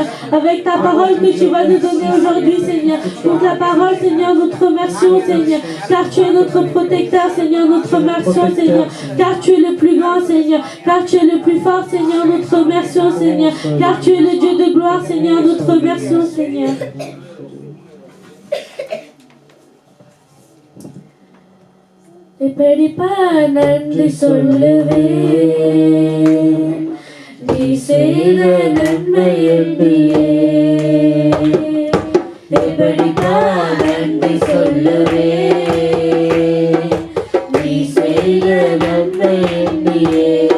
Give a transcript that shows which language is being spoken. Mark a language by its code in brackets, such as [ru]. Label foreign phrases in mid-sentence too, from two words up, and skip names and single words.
[fr] Avec ta parole que tu vas nous donner aujourd'hui, Seigneur. Pour ta parole, Seigneur, nous te remercions, Seigneur. Car tu es notre protecteur, Seigneur. Nous te remercions, Seigneur. Car tu es le plus grand, Seigneur. Car tu es le plus fort, Seigneur. Nous te remercions, Seigneur. Car tu es le Dieu de gloire, Seigneur. Nous te remercions, Seigneur. [ta] நன்றி சொல்லுவே நீ செய்த நன்மை எண்ணியே எப்படித்தான் நன்றி சொல்லுவே நீ செய்த நன்மை எண்ணியே